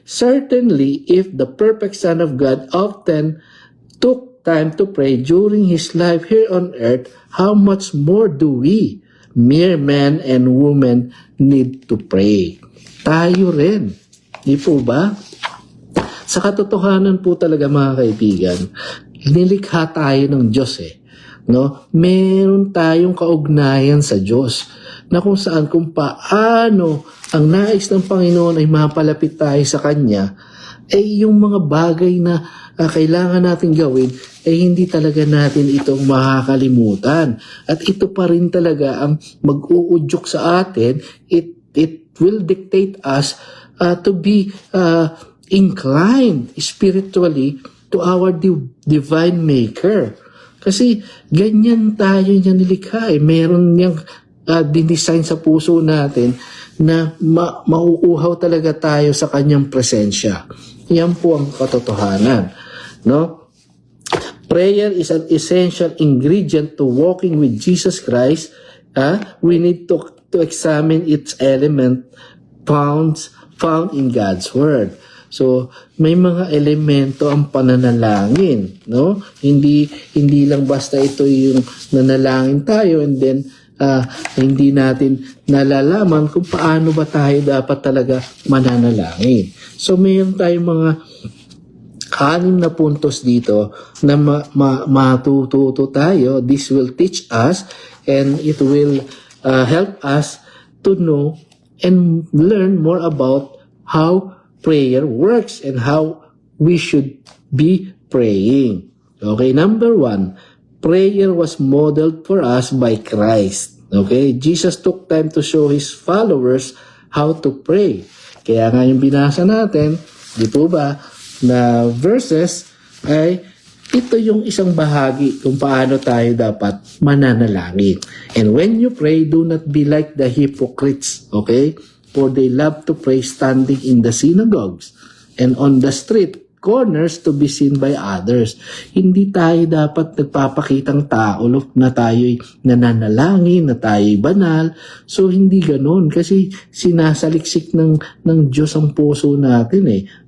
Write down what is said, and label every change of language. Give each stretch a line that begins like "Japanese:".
English: Certainly, if the perfect Son of God often took time to pray during His life here on earth, how much more do we, mere men and women, need to pray?
Filipino: Tayo rin. Di po ba? Sa katotohanan po talaga mga kaibigan, nilikha tayo ng Diyos no? Meron tayong kaugnayan sa Diyos na kung saan, kung paano ang nais ng Panginoon ay mapalapit tayo sa Kanya, ay yung mga bagay na kailangan natin gawin, ay hindi talaga natin itong makakalimutan. At ito pa rin talaga ang mag-uudyok sa atin.
English: It will dictate us to be inclined spiritually to our divine Maker.
Filipino: Kasi ganyan tayo niya nilikha. Meron niyang dinesign sa puso natin na mauuhaw talaga tayo sa kanyang presensya. Yan po ang katotohanan. No?
English: Prayer is an essential ingredient to walking with Jesus Christ. We need to examine its element found in God's Word.
Filipino: So, may mga elemento ang pananalangin, no? Hindi lang basta ito yung nanalangin tayo and then hindi natin nalalaman kung paano ba tayo dapat talaga mananalangin. So, mayroon tayong mga 6 na puntos dito na matututo tayo.
English: This will teach us and it will help us to know and learn more about how prayer works and how we should be praying. Okay, number 1, prayer was modeled for us by Christ. Okay, Jesus took time to show His followers how to pray.
Filipino: Kaya nga yung binasa natin, di po ba, na verses ay ito yung isang bahagi kung paano tayo dapat mananalangin.
English: And when you pray, do not be like the hypocrites, okay? For they love to pray standing in the synagogues and on the street corners to be seen by others.
Filipino: Hindi tayo dapat nagpapakitang tao na tayo'y nananalangin, na tayo'y banal. So hindi ganon kasi sinasaliksik ng Diyos ang puso natin eh.